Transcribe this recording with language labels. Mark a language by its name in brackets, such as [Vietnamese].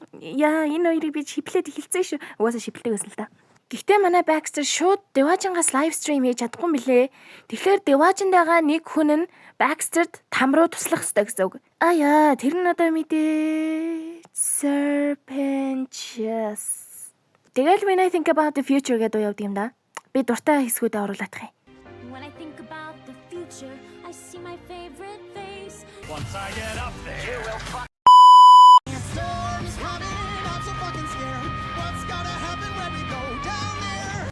[Mongolian] Яа энэ хоёрыг би шиплээд эхэлсэн шүү. Угаасаа шиплдэг байсан л да. Гэхдээ манай Baxter шууд Devajin-гаас лайв стрим хийж чадахгүй мөлий. Тэгэхээр Devajin-д байгаа нэг хүн нь Baxter-д там руу туслах ёстой гэсэн үг. Тэр нь одоо мэдээ Serpentious. Тэгэл [English] when I think about the future [Mongolian] гэдэг явдаг юм да. Би дуртай хэсгүүдээ оруулах юм. [English] When I think about the future, I see my favorite face. Once I get up there, you will find. Storms coming, I'm so fucking scared. What's gonna happen when we go down there?